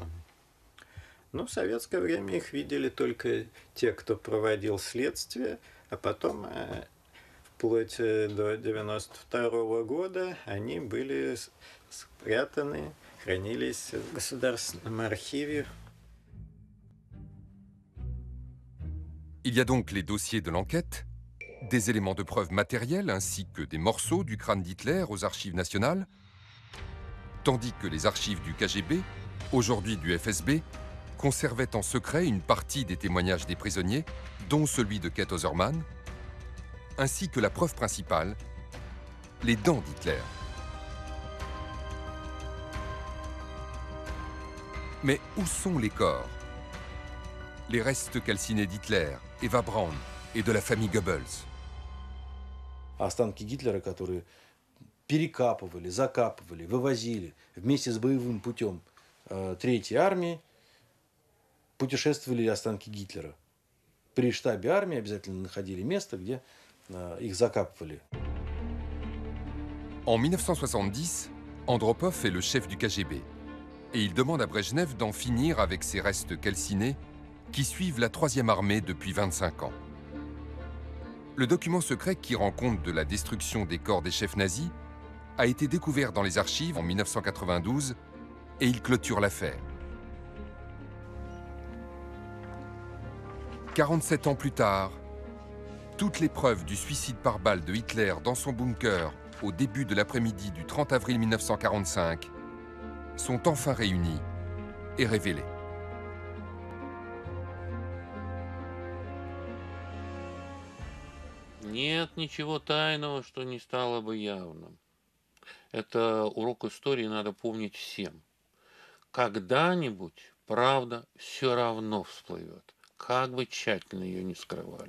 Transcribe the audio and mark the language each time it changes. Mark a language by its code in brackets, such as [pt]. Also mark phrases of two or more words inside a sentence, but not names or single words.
[ru] Но в советское время их видели только те, кто проводил следствие, а потом, вплоть до 1992 года, они были спрятаны, хранились в Государственном архиве. [fr] Il y a donc les dossiers de l'enquête, des éléments de preuve matériels ainsi que des morceaux du crâne d'Hitler aux archives nationales, tandis que les archives du KGB, aujourd'hui du FSB, conservaient en secret une partie des témoignages des prisonniers, dont celui de Kate Oserman, ainsi que la preuve principale, les dents d'Hitler. Mais où sont les corps? Les restes calcinés d'Hitler, Eva Braun et de la famille Goebbels. [ru] Останки Гитлера, которые перекапывали, закапывали, вывозили вместе с боевым путем Третьей армии, путешествовали останки Гитлера. При штабе армии обязательно находили место, где их закапывали. [fr] En 1970, Andropov est le chef du KGB et il demande à Brejnev d'en finir avec ces restes calcinés qui suivent la 3e armée depuis 25 ans. Le document secret qui rend compte de la destruction des corps des chefs nazis a été découvert dans les archives en 1992 et il clôture l'affaire. 47 ans plus tard, toutes les preuves du suicide par balle de Hitler dans son bunker au début de l'après-midi du 30 avril 1945 sont enfin réunies et révélées. [ru] Нет ничего тайного, что не стало бы явным. Это урок истории надо помнить всем. Когда-нибудь правда все равно всплывет, как бы тщательно ее не скрывали.